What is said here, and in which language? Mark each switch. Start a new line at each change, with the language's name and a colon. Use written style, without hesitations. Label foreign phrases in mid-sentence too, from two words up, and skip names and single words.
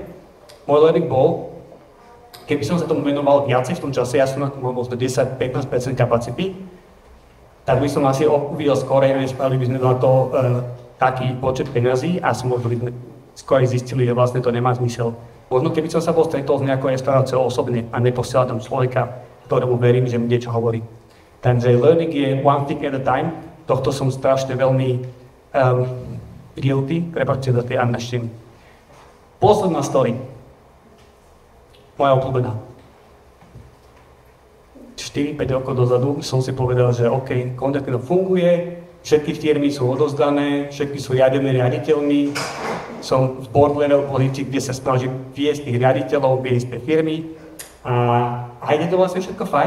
Slovak: Môj learning bol, keby som sa tomu venoval viacej v tom čase, ja som na tom mal 10-15% kapacity, tak by som asi uvidel skorej, než spravili by sme na to taký počet peniazí a som možno skôr zistili, že vlastne to nemá zmysel. Možno keby som sa bol stretol s nejakou restauráciou osobne a neposielal tam človeka, ktorému verím, že mi niečo hovorí. Takže learning je
English: one thing at a time,
Slovak: tohto som strašne veľmi guilty, prepáčte za tie angličtiny. Posledná story, moja obľúbená. 4-5 rokov dozadu som si povedal, že OK, Contentíno funguje, všetky firmy sú odozdané, všetky sú riadené riaditeľmi, som v
English: board level
Slovak: pozícii, kde sa snažím viesť tých riaditeľov, viesť tie firmy a ide to vlastne všetko fajn.